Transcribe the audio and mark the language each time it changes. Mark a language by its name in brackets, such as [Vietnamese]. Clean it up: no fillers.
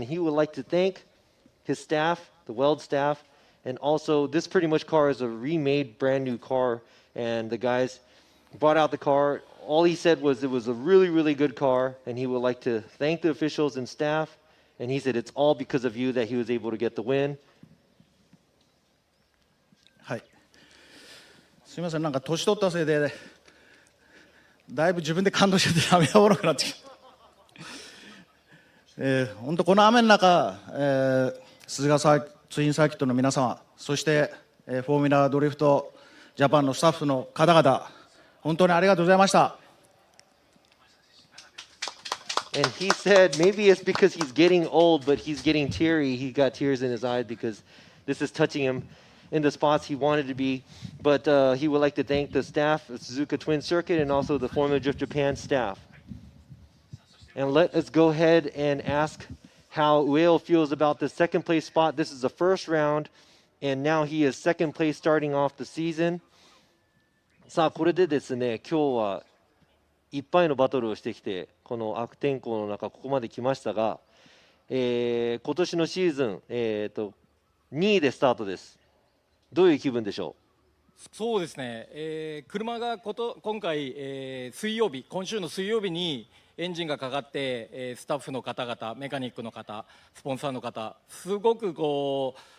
[English] He would like to thank his staff, the Weld staff, and also this pretty much car is a remade brand new car, and the guys brought out the car. All he said was it was a really, really good car, and he would like to thank the officials and staff, and he said it's all because of you that he was able to get the win. [Japanese] はい。すみません、なんか年取ったせいでだいぶ自分で感動しててやめようなくなってきて、本当この雨の中、鈴鹿ツインサーキットの皆様、そして、フォーミュラドリフトジャパンのスタッフの方々、本当にありがとうございました。 [English] And he said maybe it's because he's getting old, but he's getting teary. He got tears in his eyes because this is touching him in the spots he wanted to be. But he would like to thank the staff of Suzuka Twin Circuit and also the Formula Drift Japan staff. And let us go ahead and ask how Ueno feels about the second place spot. This is the first round, and now he is second place starting off the season. [Japanese] さあ、これでですね、今日はいっぱいのバトルをしてきて、この悪天候の中、ここまで来ましたが、今年のシーズン、2位でスタートです。どういう気分でしょう？そうですね、車が今回、今週の水曜日にエンジンがかかって、スタッフの方々、メカニックの方、スポンサーの方、すごくと